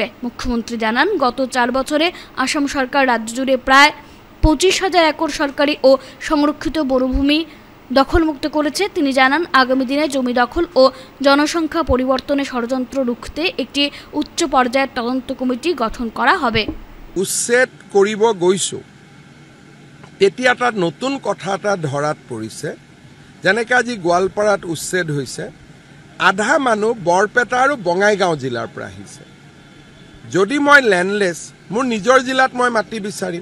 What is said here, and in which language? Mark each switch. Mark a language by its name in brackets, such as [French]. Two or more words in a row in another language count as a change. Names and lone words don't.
[Bangla] মুখ্যমন্ত্রী জানান, গত ৪ বছরে আসাম সরকার রাজ্য জুড়ে প্রায় ২৫,০০০ একর সরকারি ও সংরক্ষিত বনভূমি দখলমুক্ত করেছে। তিনি জানান, আগামী দিনে জমি দখল ও জনসংখ্যা পরিবর্তনে ষড়যন্ত্র রুখতে একটি উচ্চ পর্যায়ের তদন্ত কমিটি গঠন করা হবে। [Assamese] উচ্ছেদ কৰিব গৈছো, তেতিয়া এটা নতুন কথা এটা ধৰাত পৰিছে। যেনেকৈ আজি গোৱালপাৰাত উচ্ছেদ হৈছে, আধা মানুহ বৰপেটা আৰু বঙাইগাঁও জিলাৰ পৰা আহিছে। যদি মই লেণ্ডলেছ, মোৰ নিজৰ জিলাত মই মাটি বিচাৰিম।